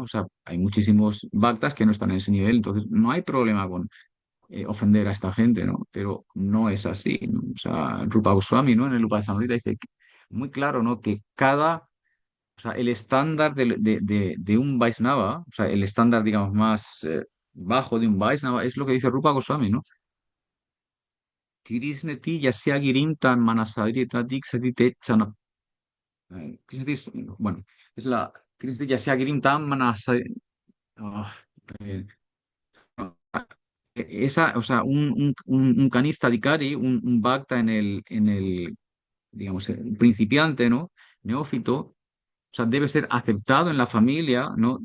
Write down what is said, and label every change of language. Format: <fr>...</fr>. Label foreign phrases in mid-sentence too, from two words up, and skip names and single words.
<es>O sea, hay muchísimos bhaktas que no están en ese nivel, entonces no hay problema con ofender a esta gente, ¿no? Pero no es así, ¿no? O sea, Rupa Goswami, ¿no? En el Upasamrita dice muy claro, ¿no? Que o sea, el estándar de un Vaisnava, o sea, el estándar, digamos, más bajo de un Vaisnava es lo que dice Rupa Goswami, ¿no?</es> <sa>Krishneti yasya girim tan manasadrita diksati te chana. Krishneti</sa> <es>bueno, es la</es> <sa>Krishneti yasya girim tan manasadrita.</sa> <es>Esa, o sea, un</es> <sa>canista dikari,</sa> <es>un bhakta digamos, el principiante, ¿no? Neófito, o sea, debe ser aceptado en la familia, ¿no?</es>